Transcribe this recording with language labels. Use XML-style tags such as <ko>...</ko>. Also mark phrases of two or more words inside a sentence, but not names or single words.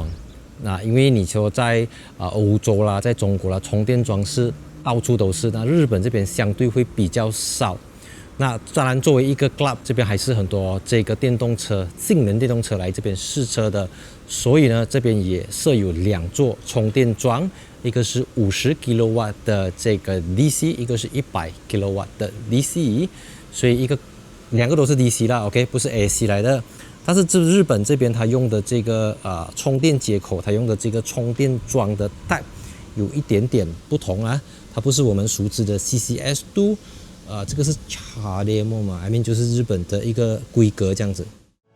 <zh>那因為你說在歐洲啦，在中國啦，充電樁是到處都是，那日本這邊相對會比較少。那當然，作為一個 club， 這邊還是很多這個電動車、性能電動車來這邊試車的，所以呢，這邊也設有2座充電樁，一個是50 kW 的這個 DC， 一個是100 kW 的 DC， 所以2個都是 DC 啦 ，OK， 不是 AC 來的。但是日本這邊它用的這個充電接口，它用的這個充電樁的 type 有一點點不同啊，它不是我們熟知的 CCS2，這個是 CHAdeMO 嘛，</zh> <en>I mean</en> <zh>就是日本的一個規格這樣子。</zh>